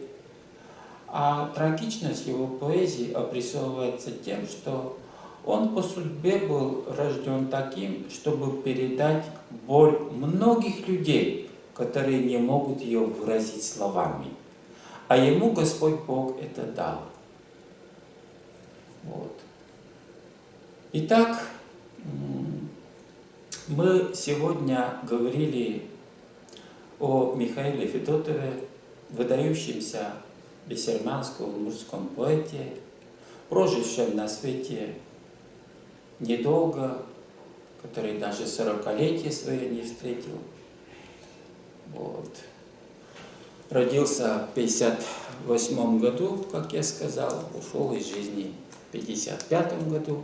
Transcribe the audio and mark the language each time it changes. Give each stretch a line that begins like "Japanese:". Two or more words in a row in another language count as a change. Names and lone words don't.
Russian: А трагичность его поэзии обрисовывается тем, что он по судьбе был рожден таким, чтобы передать боль многих людей, которые не могут ее выразить словами. а ему Господь Бог это дал. Вот. Итак, мы сегодня говорили о Михаиле Федотове, выдающемся бессермянско-удмуртском поэте, прожившем на свете недолго, который даже 40-летие свое не встретил. Вот. Родился в 1958 году, как я сказал, ушел из жизни в 1955 году.